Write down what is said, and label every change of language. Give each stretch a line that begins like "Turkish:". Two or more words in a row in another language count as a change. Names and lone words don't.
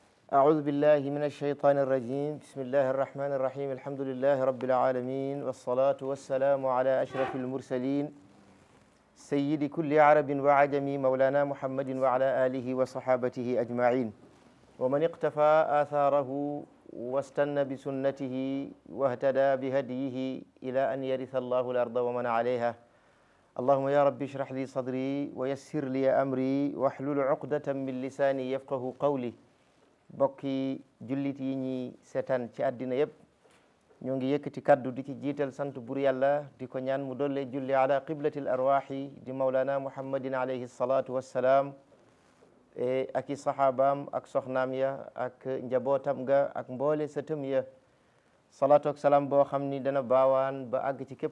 Arabic: أعوذ بالله من الشيطان الرجيم بسم الله الرحمن الرحيم الحمد لله رب العالمين والصلاة والسلام على أشرف المرسلين سيد كل عرب وعجم مولانا محمد وعلى آله وصحابته أجمعين ومن اقتفى آثاره واستنى بسنته واهتدى بهديه إلى أن يرث الله الأرض ومن عليها اللهم يا رب اشرح لي صدري ويسر لي أمري واحلل عقدة من لساني يفقه قولي
Wolof: bokki jullit yi ñi seetaan ci àddina yëpp ñoo ngi yëkkati kaddu di ci jiital sant bur yàlla di ko ñaan mu dolle julli
Arabic: على قبلة الأرواح
Wolof: di
Arabic: مولانا محمد عليه الصلاة والسلام
Wolof: ak i sahabaam ak soxnaam ya ak njabootam ga ak mboole sëtëm ya salatu ak salaam boo xam ni dana baawaan ba àgg ci képp